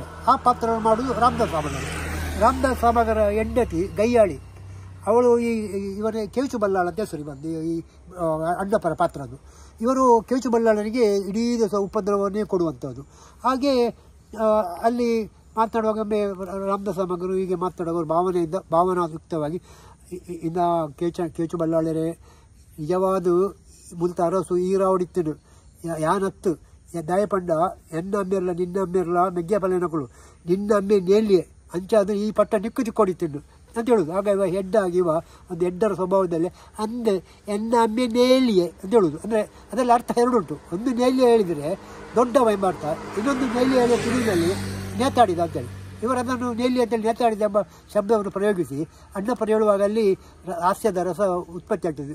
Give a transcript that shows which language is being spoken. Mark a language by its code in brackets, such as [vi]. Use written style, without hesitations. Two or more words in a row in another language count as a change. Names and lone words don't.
[kn] ಆ ಪಾತ್ರವನ್ನು ಮಾಡುವುದು ರಾಮದಾಸ್ ಸಾಮಗರ ಹೆಂಡತಿ ಗಯ್ಯಾಳಿ. ಅವಳು ಇವನ ಕೇಚು ಬಲ್ಲಾಳ ಅಂತ ಹೆಸರು ಬಂದು ಈ ಅಣ್ಣಪ್ಪರ ಪಾತ್ರದ್ದು. ಇವರು ಕೇಚು ಬಲ್ಲಾಳನಿಗೆ ಇಡೀ ದಿವಸ ಉಪದ್ರವನ್ನೇ ಕೊಡುವಂಥದ್ದು. ಹಾಗೆ ಅಲ್ಲಿ ಮಾತನಾಡುವಾಗೊಮ್ಮೆ ರಾಮದಾಸ್ ಸಾಮಗರು ಹೀಗೆ ಮಾತನಾಡುವವರು ಭಾವನಾಯುಕ್ತವಾಗಿ, ಇನ್ನು ಕೇಚು ಬಲ್ಲಾಳರೇ ನಿಜವಾದ [tcy] ಮುಂತ ಅರಸು ಈರಾವಡಿತ್ತಿನು ಯಾನತ್ತು ದಯಪಂಡ ಎನ್ನ ಅಮ್ಮೆರ್ಲ ನಿನ್ನ ಅಮ್ಮೆರ್ಲ ಮೆಗ್ಗ ಪಲೆನಗಳು ನಿನ್ನ ಅಮ್ಮೆ ನೇಲಿಯೇ ಅಂಚಾದ್ರೆ ಈ ಪಟ್ಟ ನಿಕ್ಕು ಚಿಕ್ಕೊಡಿತಿನ್ನು [kn] ಅಂತ ಹೇಳೋದು. ಆಗ ಇವ ಹೆಡ್ಡಾಗಿವ ಒಂದು ಹೆಡ್ಡರ ಸ್ವಭಾವದಲ್ಲಿ [tcy] ಅಂದೆ ಎನ್ನ ಅಮ್ಮೆ ನೇಲಿಯೇ [kn] ಅಂತ ಹೇಳೋದು. ಅಂದರೆ ಅದರಲ್ಲಿ ಅರ್ಥ ಎರಡುಂಟು. ಒಂದು ನೇಲಿಯೇ ಹೇಳಿದರೆ ದೊಡ್ಡವ ಎಂಬ ಅರ್ಥ, ಇನ್ನೊಂದು ನೇಲಿಯೇ ಹೇಳಿದ ತುಳುವಿನಲ್ಲಿ ನೇತಾಡಿದ ಅಂತೇಳಿ. ಇವರು ಅದನ್ನು ನೇಲಿ ಅಂತೇಳಿ ನೇತಾಡಿದ ಎಂಬ ಶಬ್ದವನ್ನು ಪ್ರಯೋಗಿಸಿ ಅಣ್ಣಪ್ಪರು ಹೇಳುವಾಗ ಅಲ್ಲಿ ಹಾಸ್ಯದ ರಸ ಉತ್ಪತ್ತಿ ಆಗ್ತದೆ.